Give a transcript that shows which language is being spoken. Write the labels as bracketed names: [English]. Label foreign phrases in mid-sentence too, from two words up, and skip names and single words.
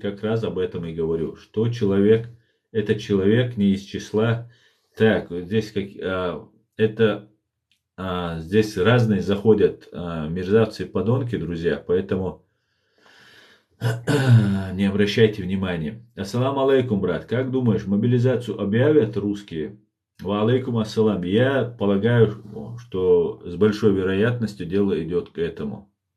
[Russian] Как раз об этом и говорю. Что человек, это человек не из числа. Так, вот здесь здесь разные заходят мерзавцы и подонки, друзья, поэтому не обращайте внимания. [Arabic] السلام عليكم, [Russian] брат. Как думаешь, мобилизацию объявят русские? [Arabic] وعليكم السلام. [Russian] Я полагаю, что с большой вероятностью дело идет к этому.